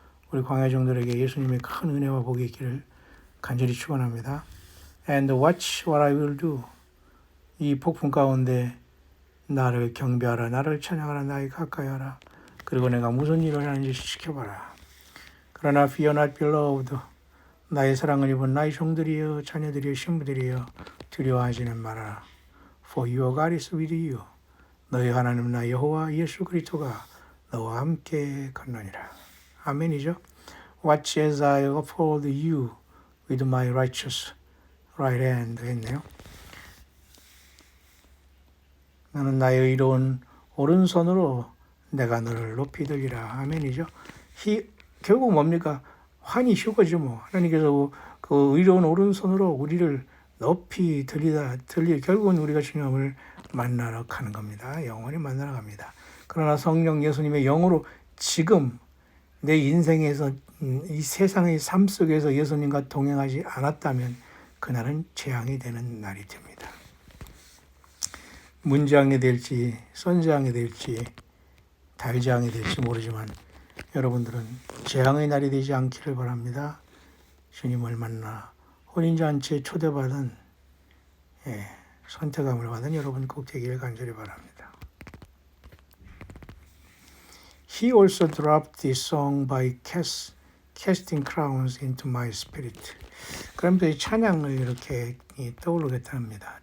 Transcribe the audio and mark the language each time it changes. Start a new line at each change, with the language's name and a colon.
Korean: 우리 광야종들에게 예수님의 큰 은혜와 복이 있기를 간절히 축원합니다.
English: And watch what I will do.
Korean: 이 폭풍 가운데 나를 경배하라, 나를 찬양하라, 나에 가까이 하라. 그리고 내가 무슨 일을 하는지 지켜봐라. 그러나
English: fear not beloved.
Korean: 나의 사랑을 입은 나의 종들이여, 자녀들이여, 신부들이여, 두려워하지는 말아라.
English: For your God is with you.
Korean: 너희 하나님 나 여호와 예수 그리스도가 너와 함께 걷느니라. 아멘이죠.
English: Watch as I uphold you with my righteous right hand
Korean: 했네요. 나는 나의 의로운 오른손으로 내가 너를 높이 들리라. 아멘이죠. 결국 뭡니까? 환히 휴거죠. 뭐 하나님께서 그 의로운 오른손으로 우리를 높이 결국은 우리가 주님을 만나러 가는 겁니다. 영원히 만나러 갑니다. 그러나 성령 예수님의 영으로 지금 내 인생에서 이 세상의 삶 속에서 예수님과 동행하지 않았다면 그날은 재앙이 되는 날이 됩니다. 문재앙이 될지 선재앙이 될지 달재앙이 될지 모르지만 여러분들은 재앙의 날이 되지 않기를 바랍니다. 주님을 만나 혼인잔치에 초대받은 선택함을 받은 여러분 꼭 되기를 간절히 바랍니다.
English: He also dropped this song by casting crowns into my spirit.
Korean: 그러면서 이 찬양을 이렇게 떠오르게 합니다.